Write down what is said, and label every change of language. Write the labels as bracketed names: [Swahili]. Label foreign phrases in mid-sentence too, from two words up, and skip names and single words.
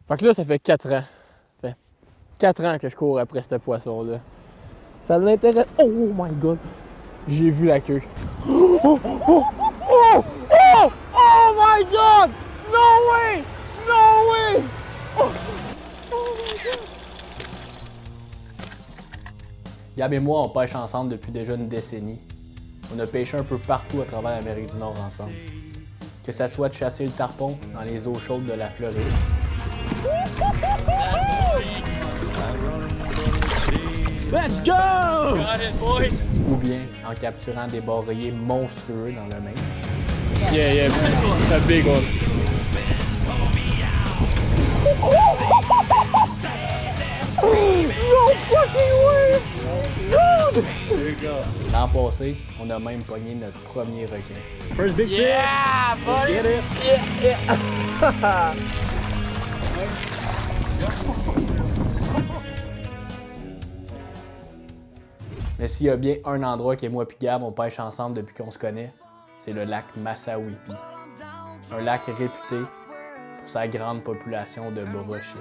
[French] Fait que là, ça fait 4 ans. Ça fait 4 ans que je cours après ce poisson-là. Ça l'intéresse. [English] Oh my god! [French] J'ai vu la queue. [English] Oh, oh, oh, oh, oh, oh my god! No way! No way! Oh, oh my god! [French] Gab et moi, on pêche ensemble depuis déjà une décennie. On a pêché un peu partout à travers l'Amérique du Nord ensemble. Que ça soit de chasser le tarpon dans les eaux chaudes de la Floride. [English] Let's go! Got it, boys! [French] Ou bien en capturant des barriers monstrueux dans le Maine. [English] Yeah, yeah, it's a big one. No fucking way! God! There you go. [French] L'an passé, on a même pogné notre premier requin. [English] First big fish! Yeah, buddy! Let's get it! Yeah, yeah! [French] Mais s'il y a bien un endroit que moi et Gab on pêche ensemble depuis qu'on se connaît, c'est le lac Massawippi. Un lac réputé pour sa grande population de brochets.